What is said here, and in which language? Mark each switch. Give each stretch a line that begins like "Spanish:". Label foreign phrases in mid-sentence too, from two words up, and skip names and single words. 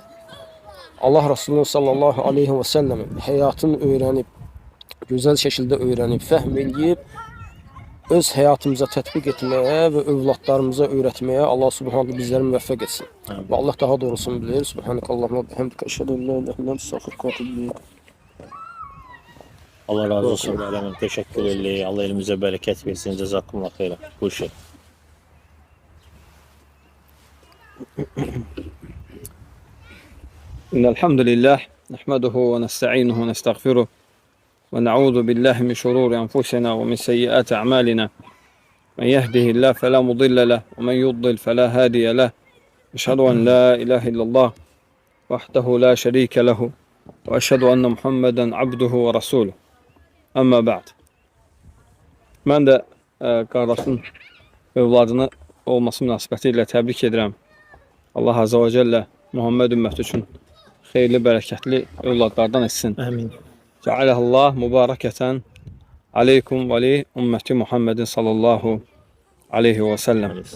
Azerbaijani: Allah Resulü
Arabic: صلى الله عليه وسلم
Azerbaijani: həyatını öyrənib, gözəl şəkildə öyrənib, fəhm eləyib, öz həyatımıza tətbiq etməyə və övladlarımıza öyrətməyə Allah Subhanahu bizləri müvəffəq etsin. Və Allah daha doğrusunu bilir.
Arabic: سبحانك اللهم وبحمدك أشهد أن لا إله إلا أنت أستغفرك وأتوب إليك.
Turkish: Allah razı olsun. Teşekkür ederim. Allah elimize bereket versin.
Arabic: جزاكم الله خيرا.
Turkish: Bu şey.
Arabic: إن الحمد لله نحمده ونستعينه ونستغفره ونعوذ بالله من شرور أنفسنا ومن سيئات أعمالنا من يهده الله فلا مضل له ومن يضلل فلا هادي له أشهد أن لا إله إلا الله وحده لا شريك له وأشهد أن محمدا عبده ورسوله أما بعد.
Azerbaijani: Mən də qardaşın övladını olması münasibəti ilə təbrik edirəm.
Arabic: الله عز وجل
Azerbaijani: Muhammed ümməti üçün xeyirli, bərəkətli övladlardan etsin. Amin.
Arabic: جعله الله مباركة عليكم ولأمة محمد صلى الله عليه وسلم.